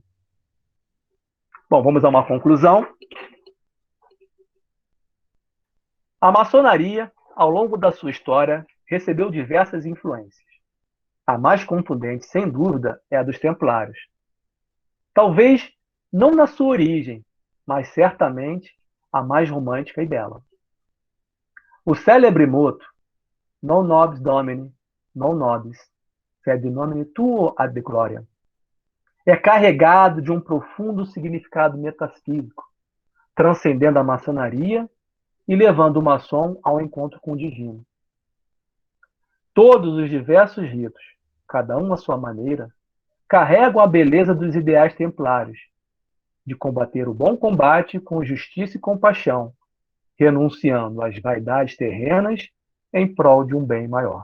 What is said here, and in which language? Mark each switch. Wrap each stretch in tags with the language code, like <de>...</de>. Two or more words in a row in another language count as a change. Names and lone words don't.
<pt>Bom, vamos a uma conclusão. A maçonaria, ao longo da sua história, recebeu diversas influências. A mais contundente, sem dúvida, é a dos Templários. Talvez não na sua origem, mas certamente a mais romântica e bela. O célebre moto</pt> <la>Non nobis domini, non nobis, sed nomine tuo ad gloria,</la> <pt>é carregado de um profundo significado metafísico, transcendendo a maçonaria e levando o maçom ao encontro com o divino. Todos os diversos ritos, cada um à sua maneira, carregam a beleza dos ideais templários, de combater o bom combate com justiça e compaixão, renunciando às vaidades terrenas em prol de um bem maior.</pt>